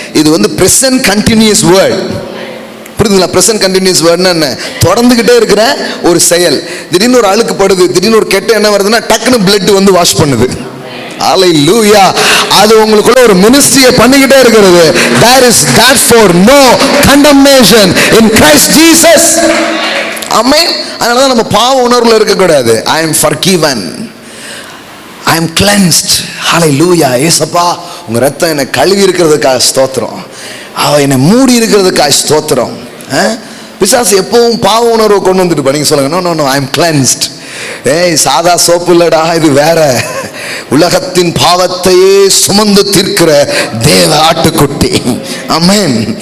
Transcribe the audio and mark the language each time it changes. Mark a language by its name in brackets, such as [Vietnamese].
[Tamil] இது வந்து present continuous word. புரியுதுங்களா? பிரசன்ட் கண்டினியூஸ் வேர்ட்னா என்ன? தொடர்ந்துகிட்டே இருக்கிற ஒரு செயல். திடீர்னு ஒரு அழுக்கு படுது, திடீர்னு ஒரு கெட்ட என்ன வருதுன்னா டக்குன்னு பிளட் வந்து வாஷ் பண்ணுது. ஹல்லேலூயா. அது உங்களுக்குள்ள ஒரு மினிஸ்ட்ரியை பண்ணிக்கிட்டே இருக்கிறது. [English] There is therefore no condemnation in Christ Jesus. [Tamil] ஆமென். அதனால தான் நம்ம பாவ உணர்வுல இருக்க கூடாது. [English] I am forgiven, I am cleansed. [Tamil] ஹல்லேலூயா. ஏசப்பா உங்க ரத்தம் என்னை கழுவி இருக்கிறதுக்காக ஸ்தோத்திரம், என்னை மூடி இருக்கிறதுக்காக ஸ்தோத்திரம். பிசாசு எப்பவும் பாவ உணர்வை கொண்டு வந்துட்டு நீங்க சொல்லுங்க, no no no, [English] I am cleansed. [Tamil] சாதா சோப்பு இல்லடா, இது வேற. உலகத்தின் பாவத்தையே சுமந்து தீர்க்கிற தேவ ஆட்டுக்குட்டி. ஆமென்.